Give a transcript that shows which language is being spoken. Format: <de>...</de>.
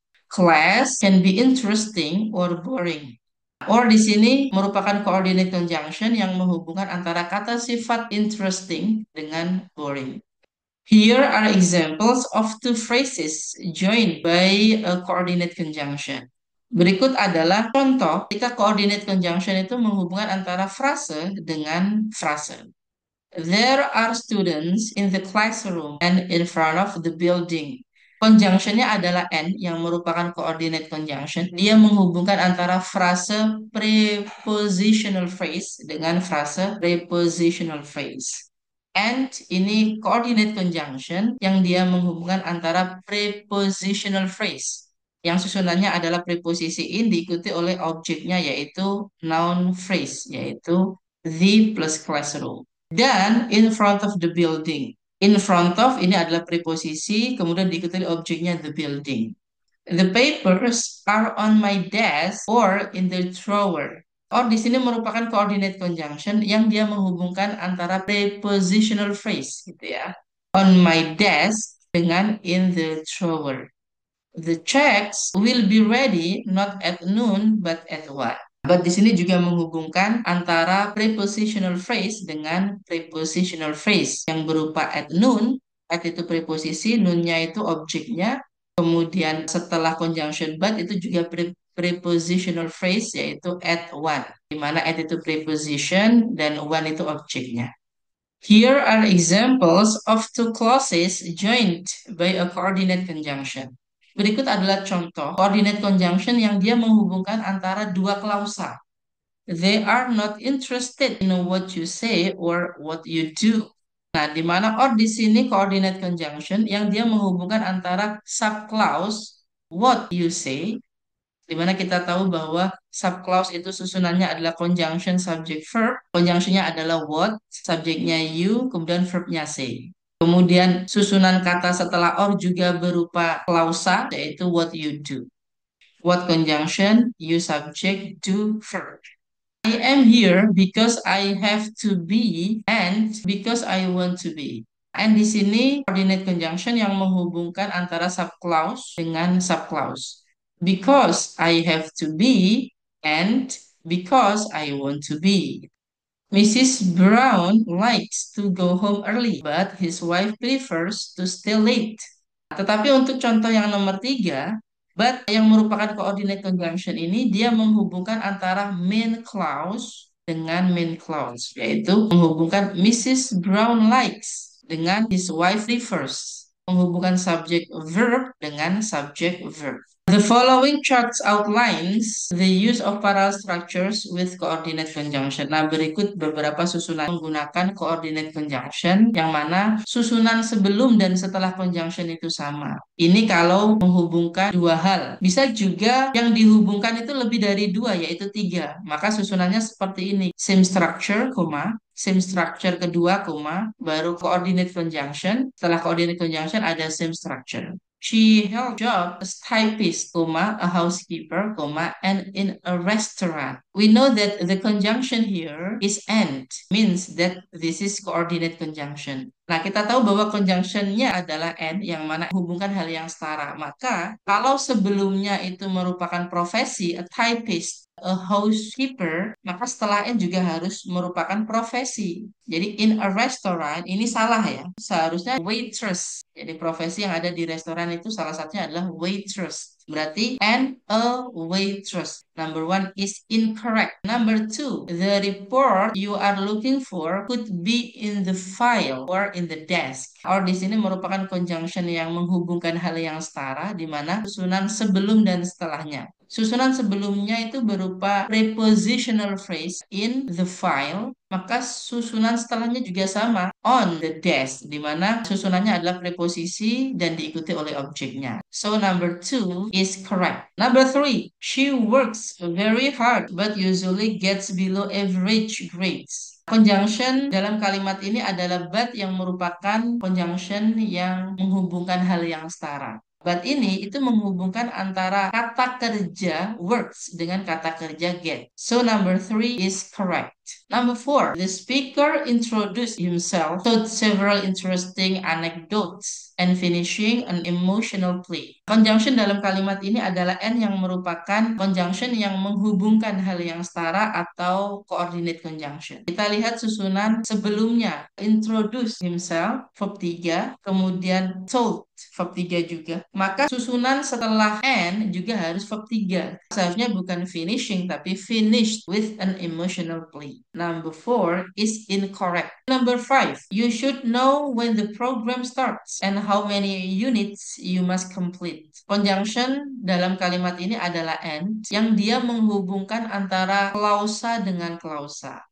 <en>Class can be interesting or boring.</en> <id>Or di sini merupakan coordinate conjunction yang menghubungkan antara kata sifat interesting dengan boring.</id> <en>Here are examples of two phrases joined by a coordinate conjunction.</en> <id>Berikut adalah contoh ketika coordinate conjunction itu menghubungkan antara frase dengan frase.</id> <en>There are students in the classroom and in front of the building.</en> <id>Conjunctionnya adalah and yang merupakan coordinate conjunction. Dia menghubungkan antara frase prepositional phrase dengan frase prepositional phrase. And ini coordinate conjunction yang dia menghubungkan antara prepositional phrase yang susunannya adalah preposisi in diikuti oleh objeknya yaitu noun phrase yaitu the plus classroom.</id> <en>Dan in front of the building.</en> <id>In front of ini adalah preposisi kemudian diikuti oleh objeknya the building.</id> <en>The papers are on my desk or in the drawer.</en> <id>Or di sini merupakan coordinate conjunction yang dia menghubungkan antara prepositional phrase gitu ya.</id> <en>On my desk dengan in the drawer. The checks will be ready not at noon but at 1.</en> <id>But di sini juga menghubungkan antara prepositional phrase dengan prepositional phrase yang berupa at noon. At itu preposisi, noonnya itu objeknya. Kemudian setelah conjunction but itu juga prepositional phrase yaitu at 1. Di mana at itu preposition dan 1 itu objeknya.</id> <en>Here are examples of two clauses joined by a coordinate conjunction.</en> <id>Berikut adalah contoh coordinate conjunction yang dia menghubungkan antara dua klausa.</id> <en>They are not interested in what you say or what you do.</en> <id>Nah, di mana or di sini coordinate conjunction yang dia menghubungkan antara subclause</id> <en>what you say,</en> <id>di mana kita tahu bahwa subclause itu susunannya adalah conjunction subject verb, conjunctionnya adalah what, subjeknya you, kemudian verbnya say. Kemudian susunan kata setelah or juga berupa klausa, yaitu what you do.</id> <en>What conjunction, you subject, do verb. I am here because I have to be and because I want to be.</en> <id>And di sini coordinate conjunction yang menghubungkan antara subclause dengan subclause.</id> <en>Because I have to be and because I want to be. Mrs. Brown likes to go home early, but his wife prefers to stay late.</en> <id>Tetapi untuk contoh yang nomor 3, but yang merupakan coordinate conjunction ini, dia menghubungkan antara main clause dengan main clause, yaitu menghubungkan Mrs.</id> <en>Brown likes</en> <id>dengan</id> <en>his wife prefers,</en> <id>menghubungkan subject verb dengan subject verb.</id> <en>The following charts outlines the use of parallel structures with coordinate conjunction.</en> <id>Nah, berikut beberapa susunan menggunakan coordinate conjunction yang mana susunan sebelum dan setelah conjunction itu sama. Ini kalau menghubungkan dua hal. Bisa juga yang dihubungkan itu lebih dari dua, yaitu 3. Maka susunannya seperti ini. Same structure, same structure kedua, baru coordinate conjunction. Setelah coordinate conjunction ada same structure.</id> <en>She held job as typist, a housekeeper, and in a restaurant. We know that the conjunction here is and, means that this is coordinate conjunction.</en> <id>Nah, kita tahu bahwa conjunctionnya adalah and yang mana hubungkan hal yang setara. Maka, kalau sebelumnya itu merupakan profesi, a typist, a housekeeper, maka setelah and juga harus merupakan profesi. Jadi in a restaurant, ini salah ya. Seharusnya waitress. Jadi profesi yang ada di restoran itu salah satunya adalah waitress. Berarti</id> <en>and a waitress. Number one is incorrect. Number two, the report you are looking for could be in the file or in the desk.</en> <id>Or di sini merupakan conjunction yang menghubungkan hal yang setara, di mana susunan sebelum dan setelahnya. Susunan sebelumnya itu berupa prepositional phrase</id> <en>in the file,</en> <id>maka susunan setelahnya juga sama</id> <en>on the desk,</en> <id>di mana susunannya adalah preposisi dan diikuti oleh objeknya.</id> <en>So number two is correct. Number three, she works very hard but usually gets below average grades.</en> <id>Conjunction dalam kalimat ini adalah but yang merupakan conjunction yang menghubungkan hal yang setara. But ini itu menghubungkan antara kata kerja works dengan kata kerja get.</id> <en>So number three is correct. Number four, the speaker introduced himself, told several interesting anecdotes, and finishing an emotional plea.</en> <id>Conjunction dalam kalimat ini adalah and yang merupakan conjunction yang menghubungkan hal yang setara atau coordinate conjunction. Kita lihat susunan sebelumnya. Introduce himself, verb 3, kemudian told, verb 3 juga. Maka susunan setelah and juga harus verb 3. Seharusnya bukan finishing, tapi</id> <en>finished with an emotional plea. Number four is incorrect. Number five, you should know when the program starts and how many units you must complete.</en> <id>Conjunction dalam kalimat ini adalah and yang dia menghubungkan antara klausa dengan klausa.</id>